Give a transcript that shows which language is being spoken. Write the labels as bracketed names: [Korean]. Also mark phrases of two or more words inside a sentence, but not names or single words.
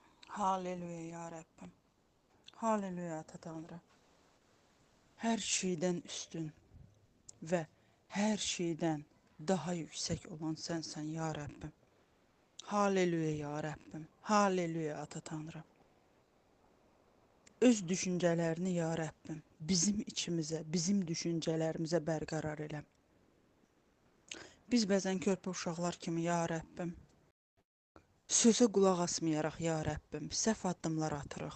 [Turkish] Haleluya ya Rabbim. Haleluya Ata Tanrı. Her şeyden üstün ve her şeyden daha yüksek olan sensen ya Rabbim. Haleluya ya Rabbim. Haleluya Ata Tanrı. [Azerbaijani] Öz düşüncələrini ya Rabbim bizim içimizə, bizim düşüncələrimizə bərqərar elə. Biz bəzən körpə uşaqlar kimi ya Rabbim sözə qulaq asmayaraq ya Rabbim səhv addımlar atırıq.